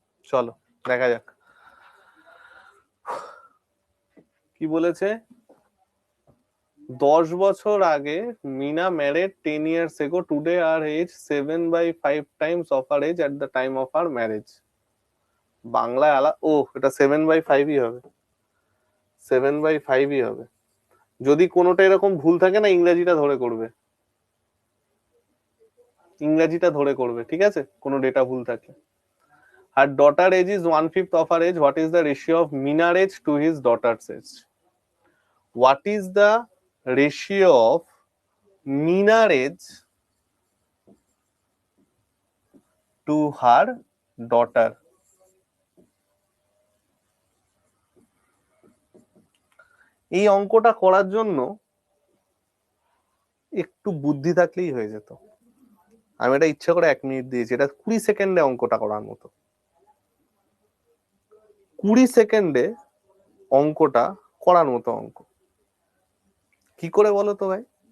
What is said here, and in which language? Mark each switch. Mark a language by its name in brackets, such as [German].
[Bangla] চলো দেখা যাক কি বলেছে। 10 বছর আগে [English] Meena married 10 years ago. Today our age 7/5 times of our age at the time of our marriage. [Bangla] বাংলায় ও এটা 7/5ই হবে, 7/5ই হবে। যদি কোনোটা এরকম ভুল থাকে না, ইংরেজিটা ধরে করবে, ইংরেজিটা ধরে করবে, ঠিক আছে? কোনো ডেটা ভুল থাকলে। [English] Her daughter age is 1/5 of her age. What is the ratio of Minar age to his daughter's age? What is the ratio of Minar age to her daughter? [Bangla] এই অঙ্কটা করার জন্য একটু বুদ্ধি থাকলেই হয়ে যেত। আমি এটা ইচ্ছা করে 1 মিনিট দিয়েছি, এটা 20 সেকেন্ডে অঙ্কটা করার মতো। 20 সেকেন্ডে অঙ্কটা করার মতো অঙ্ক। কি করে বলো তো ভাই?